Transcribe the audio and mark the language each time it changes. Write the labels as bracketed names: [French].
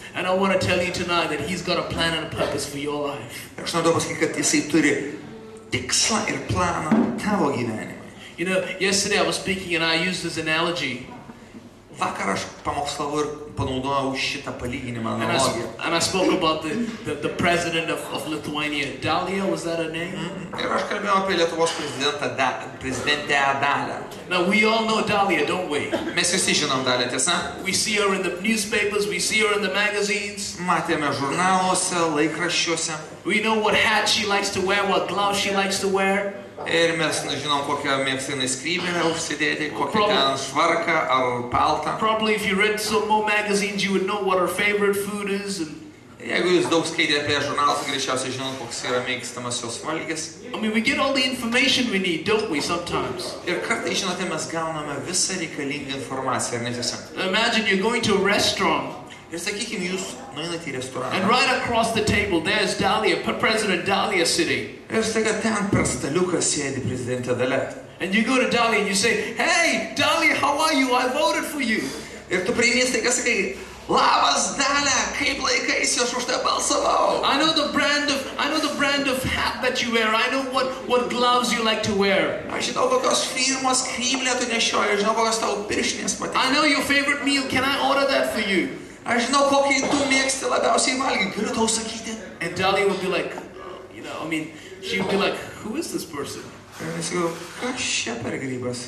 [English] And I want to tell you tonight that He's got a plan and a purpose for your life. [Lithuanian] Ir aš noriu pasakyti, kad jisai turi tikslą ir planą tavo gyvenime. [English] You know, yesterday I was speaking and I used this analogy. [Lithuanian] Vakar aš pamokslavau ir panaudojau šitą palyginimą, analogiją. [English] And I spoke about the president of Lithuania. Dalia, was that her name? [Lithuanian] Ir aš kalbėjau apie Lietuvos prezidentę Dalią. [English] Now we all know Dalia, don't we? [Lithuanian] Mes visi žinom Dalią, tiesa? [English] We see her in the newspapers, we see her in the magazines. [Lithuanian] Matėme žurnaluose, laikraščiuose. [English] We know what hat she likes to wear, what gloves she likes to wear. [Lithuanian] Ir mes žinom, kokią mėgsta skrybėlę užsidėti, kokią ten švarką ar paltą. [English] Probably if you read some more magazines, you would know what her favorite food is. [Lithuanian] Jeigu jūs daug skaitėte apie žurnalus, greičiausiai žinot, koks yra mėgstamas jos valgis. [English] I mean, we get all the information we need, don't we, sometimes? [Lithuanian] Ir kartais, žinote, mes gauname visą reikalingą informaciją, ar netiesa? [English] Imagine you're going to a restaurant. [Lithuanian] Ir sakykime, jūs nueinate į restoraną. [English] And right across the table, there's Dalia, President Dalia sitting. [Lithuanian] Ir staiga ten per staliuką sėdi prezidentė Dalia. [English] And you go to Dalia and you say, "Hey, Dalia, how are you? I voted for you." [Lithuanian] Ir tu prieini staiga sakai, labas Dalia, kaip laikaisi, aš už tave balsavau. [English] I know the brand of hat that you wear. I know what gloves you like to wear. [Lithuanian] Aš žinau, kokios firmos skryblę tu nešioji, žinau, kokios tavo pirštinės patinka. [English] I know your favorite meal. Can I order that for you? [Lithuanian] Aš žinau, kokį tu mėgsti labiausiai valgyti. Galiu tau sakyti. [English] And Dalia would be like, you know, I mean, she would be like, who is this person? [Lithuanian] Ir aš sakau, kas čia per grybas?